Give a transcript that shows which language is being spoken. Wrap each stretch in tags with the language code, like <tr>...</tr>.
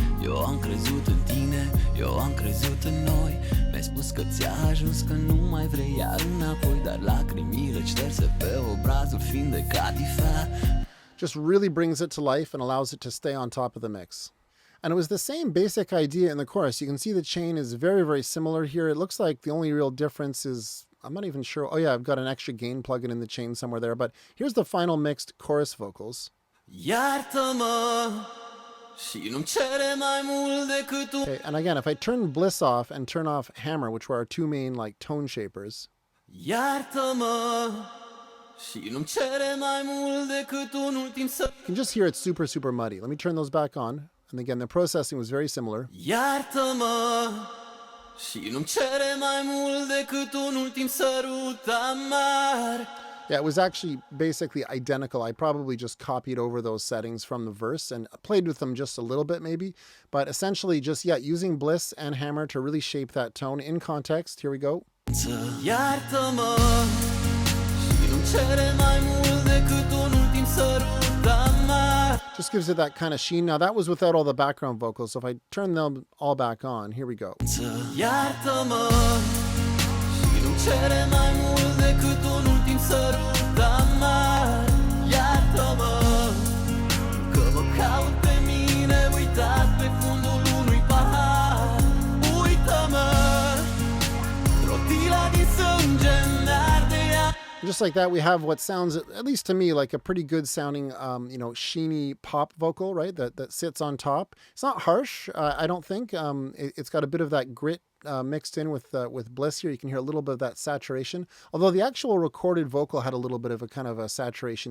<ro>Eu am crezut în tine, eu am crezut în noi. Mi-ai spus că ți-a ajuns, că nu mai vrei iar înapoi, dar lacrimile șterse pe obrazul fiind de catifa.</ro> <en>Just really brings it to life and allows it to stay on top of the mix. And it was the same basic idea in the chorus. You can see the chain is very, very similar here. It looks like the only real difference is, I'm not even sure. Oh yeah, I've got an extra gain plugin in the chain somewhere there. But here's the final mixed chorus vocals.</en> <ro>Iartă-mă și nu-mi cere mai mult decât un...</ro> <en>Okay, and again, if I turn Blyss off and turn off hammer, which were our two main tone shapers,</en> <ro>Iartă-mă și nu-mi cere mai mult decât un ultim să...</ro> <en>you can just hear it's super, super muddy. Let me turn those back on. And again, the processing was very similar.</en> <ro>Iartă-mă și nu-mi cere mai mult decât un ultim sărut amar.</ro> <en>Yeah, it was actually basically identical. I probably just copied over those settings from the verse and played with them just a little bit maybe. But essentially just, yeah, using Blyss and hammer to really shape that tone in context. Here we go.</en> <ro>Iartă-mă și nu-mi cere mai mult decât un ultim sărut amar.</ro> <en>Just gives it that kind of sheen. Now that was without all the background vocals. So if I turn them all back on, here we go.</en> <ro>Iartă-mă și nu-mi cere mai mult decât un ultim sărut amar. Iartă-mă că mă caut pe mine uitat pe fundul unui pahar. Uită-mă, rotila din sânge-mi arde ea.</ro> <en>Just like that, we have what sounds, at least to me, like a pretty good sounding, sheeny pop vocal, right? That sits on top. It's not harsh, I don't think. It's got a bit of that grit mixed in with Blyss here. You can hear a little bit of that saturation. Although the actual recorded vocal had a little bit of a kind of a saturation.</en>